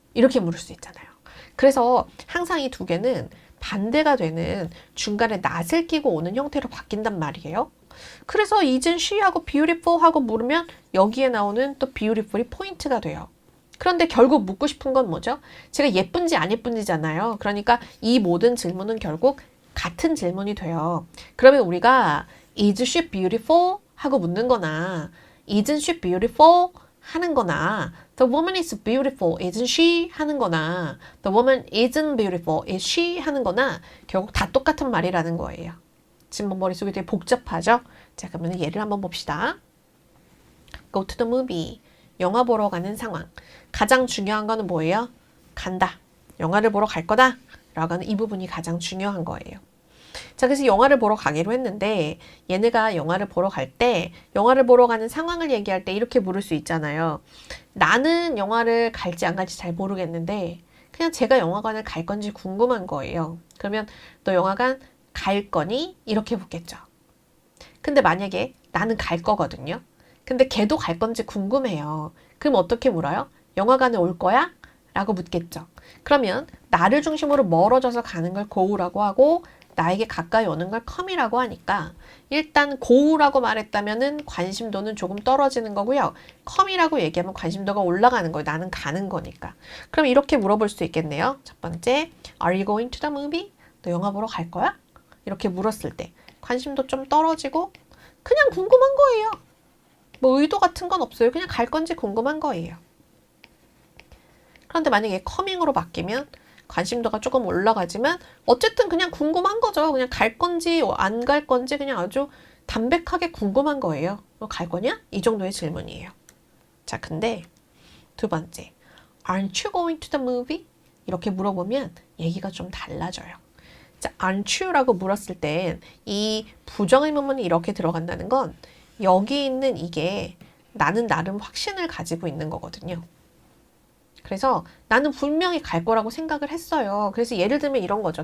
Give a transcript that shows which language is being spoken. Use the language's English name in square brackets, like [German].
[Korean] 이렇게 물을 수 있잖아요. 그래서 항상 이 두 개는 반대가 되는 중간에 not을 끼고 오는 형태로 바뀐단 말이에요. 그래서 isn't she 하고 beautiful 하고 물으면 여기에 나오는 또 beautiful이 포인트가 돼요. 그런데 결국 묻고 싶은 건 뭐죠? 제가 예쁜지 안 예쁜지잖아요. 그러니까 이 모든 질문은 결국 같은 질문이 돼요. 그러면 우리가 [English] is she beautiful? [Korean] 하고 묻는 거나 [English] isn't she beautiful? [Korean] 하는 거나 [English] the woman is beautiful, isn't she? [Korean] 하는 거나 [English] the woman isn't beautiful, is she? [Korean] 하는 거나 결국 다 똑같은 말이라는 거예요. 지금 뭐 머릿속이 되게 복잡하죠? 자, 그러면 예를 한번 봅시다. [English] Go to the movie. [Korean] 영화 보러 가는 상황. 가장 중요한 거는 뭐예요? 간다. 영화를 보러 갈 거다. 라고 하는 이 부분이 가장 중요한 거예요. 자, 그래서 영화를 보러 가기로 했는데 얘네가 영화를 보러 갈 때 영화를 보러 가는 상황을 얘기할 때 이렇게 물을 수 있잖아요. 나는 영화를 갈지 안 갈지 잘 모르겠는데 그냥 제가 영화관을 갈 건지 궁금한 거예요. 그러면 너 영화관 갈 거니? 이렇게 묻겠죠. 근데 만약에 나는 갈 거거든요. 근데 걔도 갈 건지 궁금해요. 그럼 어떻게 물어요? 영화관에 올 거야? 라고 묻겠죠. 그러면 나를 중심으로 멀어져서 가는 걸 go라고 하고 나에게 가까이 오는 걸 come이라고 하니까 일단 go라고 말했다면은 관심도는 조금 떨어지는 거고요. come이라고 얘기하면 관심도가 올라가는 거예요. 나는 가는 거니까. 그럼 이렇게 물어볼 수 있겠네요. 첫 번째, [English] Are you going to the movie? [Korean] 너 영화 보러 갈 거야? 이렇게 물었을 때 관심도 좀 떨어지고 그냥 궁금한 거예요. 뭐 의도 같은 건 없어요. 그냥 갈 건지 궁금한 거예요. 그런데 만약에 coming으로 바뀌면 관심도가 조금 올라가지만 어쨌든 그냥 궁금한 거죠. 그냥 갈 건지 안 갈 건지 그냥 아주 담백하게 궁금한 거예요. 너 갈 거냐? 이 정도의 질문이에요. 자, 근데 두 번째, [English] Aren't you going to the movie? [Korean] 이렇게 물어보면 얘기가 좀 달라져요. 자, [English] aren't you [Korean] 라고 물었을 땐 이 부정의문문이 이렇게 들어간다는 건 여기 있는 이게 나는 나름 확신을 가지고 있는 거거든요. 그래서 나는 분명히 갈 거라고 생각을 했어요. 그래서 예를 들면 이런 거죠.